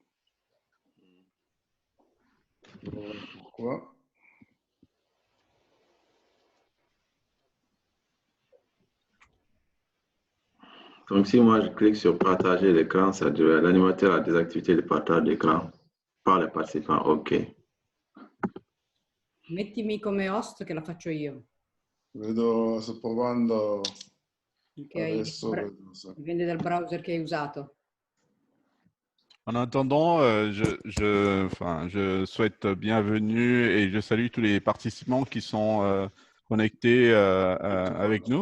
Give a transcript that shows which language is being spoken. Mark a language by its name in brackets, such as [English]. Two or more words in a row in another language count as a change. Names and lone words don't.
[French] Pourquoi? Donc, si moi je clique sur partager l'écran, ça dit l'animateur a des activités de partage d'écran par les participants. OK. [Italian] Mettimi come host che la faccio io. Vedo, sto provando adesso. Dipende dal browser che hai usato. [French] En attendant, je souhaite bienvenue et je salue tous les participants qui sont connectés avec nous.